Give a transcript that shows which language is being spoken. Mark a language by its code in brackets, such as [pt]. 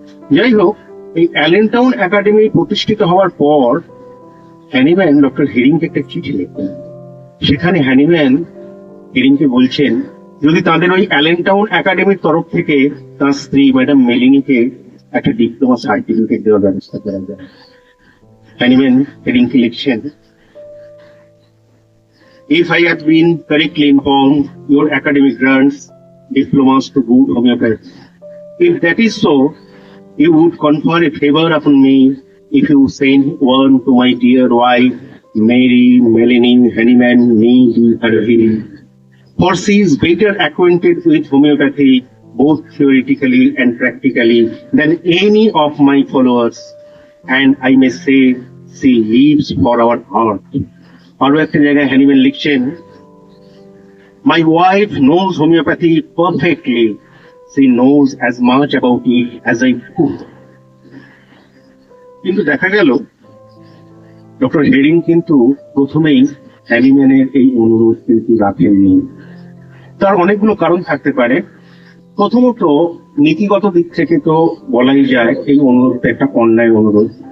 [bn] যাই হোক, এই অ্যালেনটাউন একাডেমি প্রতিষ্ঠিত হওয়ার পর হ্যানিম্যান ডক্টর হেরিংকে একটা চিঠি লেখেন। সেখানে হ্যানিম্যান হেরিংকে বলছেন যদি তাদের ওই অ্যালেনটাউন একাডেমির তরফ থেকে তার স্ত্রী ম্যাডাম মেলিনিকে একটা ডিপ্লোমা সার্টিফিকেট দেওয়ার ব্যবস্থা করা যায়। হ্যানিম্যান হেরিংকে লিখছেন, [en] If I have been correctly informed, your academic grants diplomas to good homeopathy. If that is so, you would confer a favor upon me if you send one to my dear wife, Mary Melanie Haniman Nee Harvey. For she is better acquainted with homeopathy, both theoretically and practically, than any of my followers, and I may say she lives for our art. [bn] আরো একটা জায়গায় Hahnemann লিখছেন, [en] My wife knows homeopathy perfectly. She knows as much about it as I do. [bn] কিন্তু দেখা গেল doctor herring কিন্তু প্রথমেই হ্যানিম্যানের এই অনুরোধ কিন্তু রাখেননি। তার অনেকগুলো কারণ থাকতে পারে। প্রথমত, নীতিগত দিক থেকে তো বলাই যায় এই অনুরোধটা একটা অন্যায় অনুরোধ।